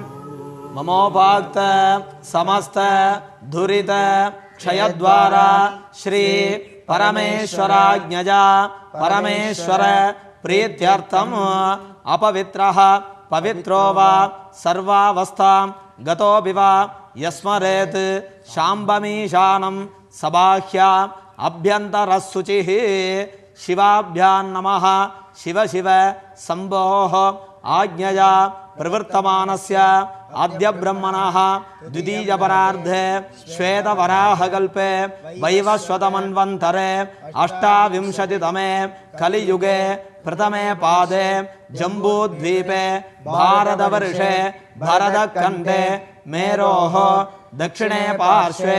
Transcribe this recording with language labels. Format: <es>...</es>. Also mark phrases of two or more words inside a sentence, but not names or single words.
<sa>ममोपात्त समस्त दुरित क्षयद्वारा श्री परमेश्वराज्ञया परमेश्वर प्रीत्यर्थम् अपवित्रः पवित्रो वा सर्वावस्थां गतोऽपि वा यः स्मरेत् साम्बमीशानं स बाह्याभ्यन्तरः शुचिः. शिवाभ्यां नमः. शिव शिव शम्भोः आज्ञया प्रवर्तमानस्य आद्य ब्रह्मणः द्वितीय परार्धे श्वेतवराहकल्पे वैवस्वतमन्वन्तरे अष्टाविंशतितमे कलियुगे प्रथमे पादे जम्बूद्वीपे भारतवर्षे भरतखण्डे मेरोः दक्षिणे पार्श्वे</sa>